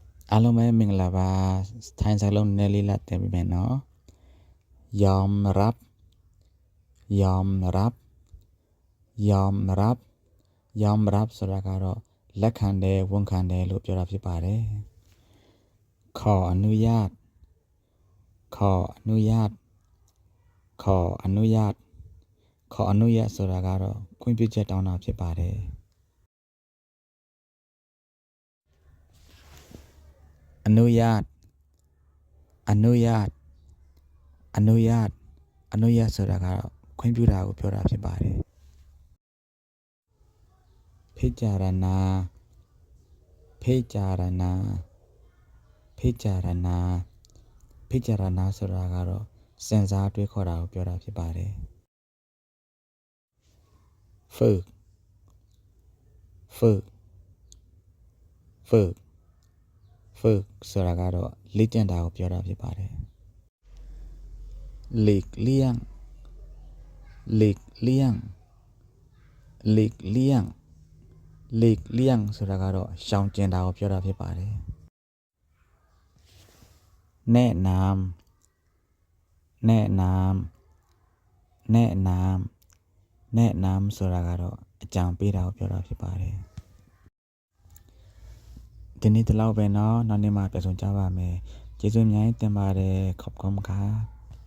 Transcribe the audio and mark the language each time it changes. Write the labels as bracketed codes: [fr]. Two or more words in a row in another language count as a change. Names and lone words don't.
[my] အားလုံးပဲမင်္ဂလာပါထိုင်းစကားလုံးနည်းလေးလာတင်ပေးမယ်နော် [th] ยอมรับยอมรับยอม รับยอมรับ [my] ဆိုတာကတော့လက်ခံတယ်ဝန်ခံတယ်လို့ပြောတာဖြစ်ပါတယ် [th] ขออนุญาตขออนุญาตขออนุญาตขออนุญาต [my] ဆိုတာကတော့ခွင့်ပြုချက်တောင်းတာဖြစ်ပါတယ် [th] อนุญาตอนุญาตอนุญาตอนุญาต [my] ဆိုတာကတော့ခွင့်ပြုတာကိုပြောတာဖြစ်ပါတယ် [th] พิจารณาพิจารณาพิจารณาพิจารณา [my] ဆိုတာကတော့စဉ်းစားတွေးခေါ်တာကိုပြောတာဖြစ်ပါတယ် [th] ฝึกฝึกฝึกฝึก [my] ဆိုတာကတော့လေ့ကျင့်တာကိုပြောတာဖြစ်ပါတယ် [th] หลีกเลี่ยงหลีกเลี่ยงหลีกเลี่ยงหลีกเลี่ยง [my] ဆိုတာကတော့ရှောင်ကျဉ်တာကိုပြောတာဖြစ်ပါတယ် [th] แนะนำแนะนำแนะนำแนะนำ [my] ဆိုတာကတော့အကြံပေးတာကိုပြောတာဖြစ်ပါတယ်ဒီနေ့ဒီလောက်ပဲเนาะနောက်နေ့မှပြန်ဆုံကြပါမယ်ကျေးဇူးအများကြီးတင်ပါတယ် [th] ขอบคุณครับ